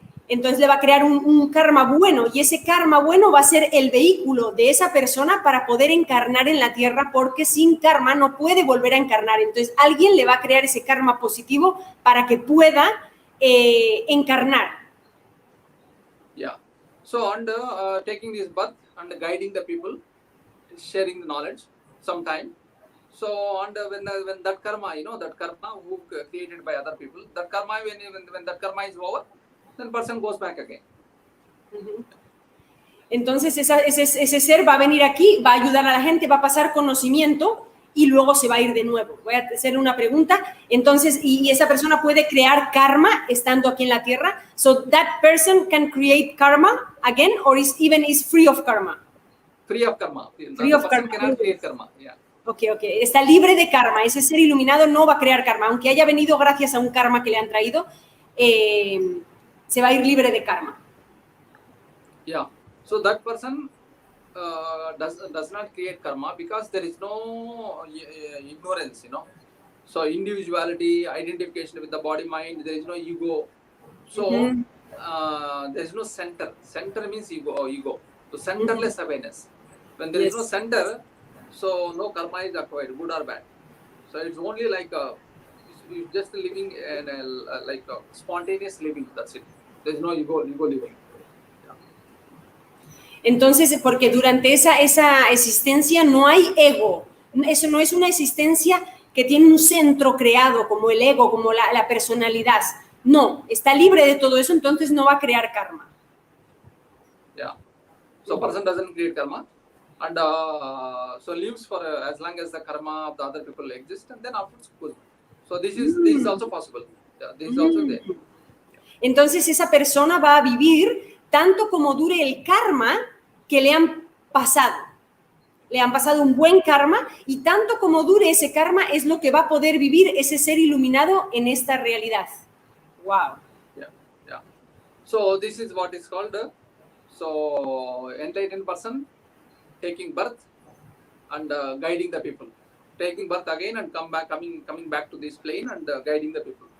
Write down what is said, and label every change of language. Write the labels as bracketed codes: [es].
[es] Entonces le va a crear un karma bueno, y ese karma bueno va a ser el vehículo de esa persona para poder encarnar en la Tierra, porque sin karma no puede volver a encarnar. Entonces alguien le va a crear ese karma positivo para que pueda encarnar. [en] Yeah. So, and taking this birth and guiding the people, sharing the knowledge sometime. So, and when that karma, that karma who created by other people, that karma, when that karma is over, then person goes back again. [es] Entonces ese ser va a venir aquí, va a ayudar a la gente, va a pasar conocimiento y luego se va a ir de nuevo. Voy a hacer una pregunta. Entonces, y esa persona puede crear karma estando aquí en la Tierra. [en] So that person can create karma again, or is free of karma? Free of karma. Free of karma. Cannot create karma. Yeah. [es] Okay. Está libre de karma. Ese ser iluminado no va a crear karma. Aunque haya venido gracias a un karma que le han traído, se va a ir libre de karma. [en] Yeah. So that person does not create karma because there is no ignorance, So individuality, identification with the body, mind, there is no ego. So there is no center. Center means ego. So centerless awareness. When there is no center, so no karma is acquired, good or bad. So it's only like you're just living in like a spontaneous living. That's it. There is no ego living. [es] Entonces, porque durante esa existencia no hay ego. Eso no es una existencia que tiene un centro creado como el ego, como la personalidad. No, está libre de todo eso, entonces no va a crear karma. [en] Yeah. So person doesn't create karma, and so lives for as long as the karma of the other people exists, and then afterwards goes. So this is also possible. Yeah, this is also there. [es] Entonces esa persona va a vivir tanto como dure el karma que le han pasado. Le han pasado un buen karma, y tanto como dure ese karma es lo que va a poder vivir ese ser iluminado en esta realidad. [en] Wow. Yeah. So this is what is called so enlightened person taking birth and guiding the people. Taking birth again and coming back to this plane and guiding the people.